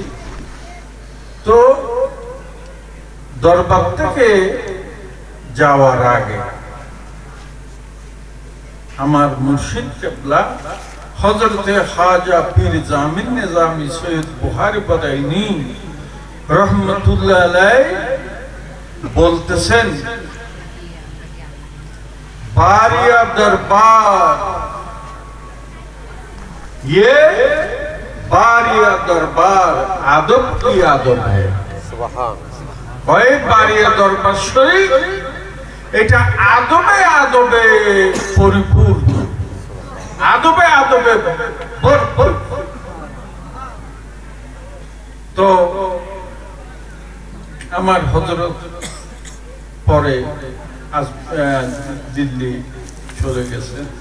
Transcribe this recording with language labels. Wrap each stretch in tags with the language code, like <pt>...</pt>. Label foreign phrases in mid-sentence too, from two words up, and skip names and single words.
<bn>তো দরবার থেকে যাওয়ার আগে আমার মুর্শিদ কেবলা হযরতে খাজা পীর জামিন নিজামী সৈয়দ বুখারী বাদাইনী</bn> <ar>رحمة الله عليه</ar> <bn>বলতেছেন,</bn> <ur>باریا دربار، یہ باریا دربار ادب کی ادب ہے.</ur> <bn>ওই বারিয়া দরবার শরীফ এটা আদবে আদবে পরিপূর্ণ, আদবে আদবে ভরপুর। তো আমার হযরত পরে দিল্লি চলে গেছে।</bn>